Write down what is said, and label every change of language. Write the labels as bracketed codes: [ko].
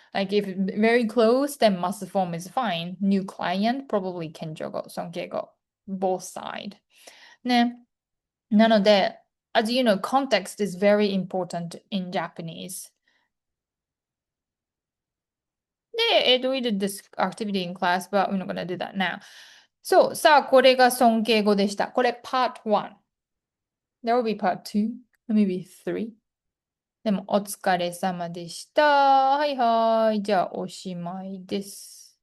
[en] Like if very close, then must form is fine. New client, probably kenjogo, 성격고, both side. [ja] ね。 [en] なので, as you know, context is very important in Japanese. We did this activity in class, but we're not gonna do that now. [ja] そう、さあ、これが尊敬語でした。これ part 1. [en] There will be part 2, maybe 3. [ja] でも、お疲れ様でした。はいはい。じゃあ、おしまいです。